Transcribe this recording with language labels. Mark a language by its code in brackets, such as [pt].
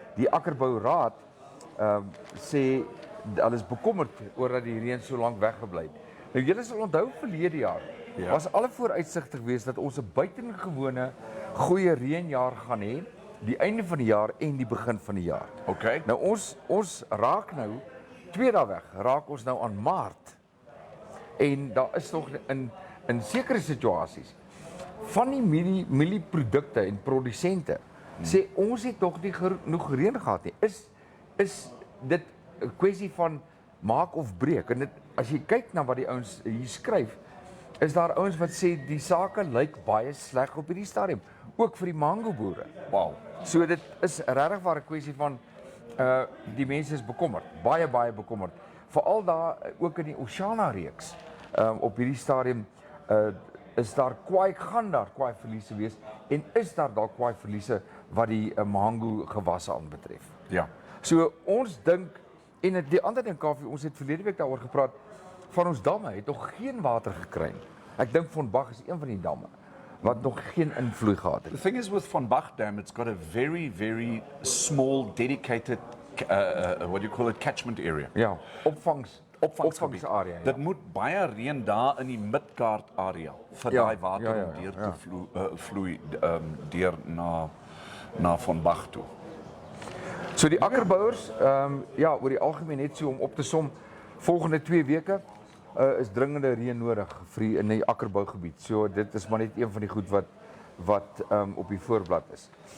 [af] Die Akkerbouraad sê hulle is bekommerd oor dat die reën so lank weggebly het. Nou julle sal onthou verlede jaar was alle vooruitsigte geweest dat ons 'n buitengewone goeie reënjaar gaan hê, die einde van die jaar en die begin van die jaar. Okay. Nou ons raak nou 2 dae weg, raak ons nou aan Maart. En daar is nog in sekere situasies van die mielieprodukte en produsente sê ons het nog nie genoeg reën gehad nie. Is dit 'n kwessie van maak of breek? En as jy kyk na wat die ouens hier skryf, is daar ouens wat sê die sake lyk baie sleg op hierdie stadium, ook vir die mango boere. Wow. So dit is regtig waar 'n kwessie van die mense is bekommerd, baie bekommerd. Veral daar ook in die Oceana reeks op hierdie stadium is daar gaan daar kwaai verliese wees en is daar dalk kwaai verliese wat die mango gewasse aanbetref. Ja. So ons dink en die ander ding Kaufee, ons het verlede week daaroor gepraat van ons damme het nog geen water gekry nie. Ek dink Von Bach is een van die damme wat nog geen invloed gehad het. [en] The thing is with Von Bach Dam, it's got a very small dedicated, what do you call it, catchment area. [af] Ja, opvangsarea. Ja. Dit moet baie reën daar in die Midgard area vir daai water om deur te vloei deur na Von Bach toe. So die akkerbouers, oor die algemeen net so om op te som, volgende 2 weke is dringende reën nodig vir in die akkerbougebied. So dit is maar net een van die goed wat op die voorblad is.